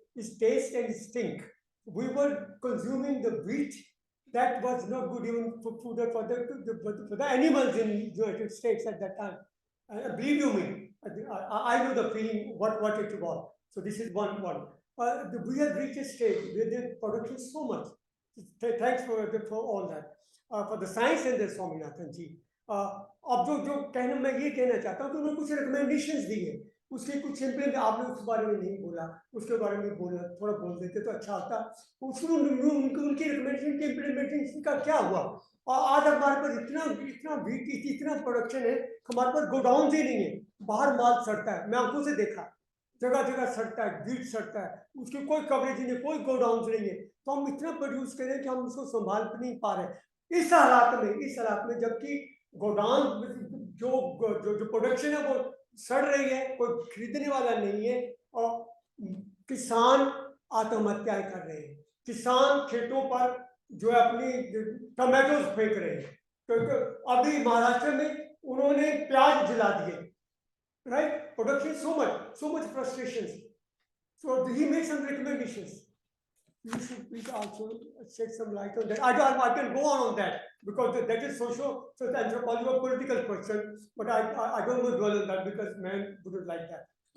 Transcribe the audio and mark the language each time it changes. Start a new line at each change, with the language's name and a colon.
English: Its taste and its stink. We were consuming the wheat that was not good even for food for the animals in the United States at that time. Believe you me, I know the feeling what it was. So this is one. We have reached a stage where the production is so much. Thanks for all that. For the science and the Swaminathan ji.
Hindi: अब जो कहना मैं ये कहना चाहता हूँ कि उन्होंने कुछ रिकमेंडेशंस दी है, उसके कुछ सिंपल आपने उस बारे में नहीं बोला, उसके बारे में बोला, थोड़ा बोल देते तो अच्छा होता। उनकी रिकमेंडेशन के इम्प्लीमेंटेशन का क्या हुआ? और आज हमारे पास इतना प्रोडक्शन है, हमारे पास गोडाउन ही नहीं है, बाहर माल सड़ता है, मैं आंखों से देखा, जगह जगह सड़ता है, बीट सड़ता है, उसकी कोई कवरेज नहीं है, कोई गोडाउन नहीं है, तो हम इतना प्रोड्यूस करें कि हम उसको संभाल नहीं पा रहे। इस हालात में जबकि गोडाउन जो प्रोडक्शन है वो सड़ रही है, कोई खरीदने वाला नहीं है, और किसान आत्महत्याएं कर रहे हैं, किसान खेतों पर जो है अपनी टमाटोज फेंक रहे हैं, क्योंकि अभी महाराष्ट्र में उन्होंने प्याज जला दिए, right?
English: Production so much frustrations. So he made some recommendations. You should please also shed some light on that. I can go on that because that is social, so the anthropology or political question, but I don't want to dwell on that because men wouldn't like that.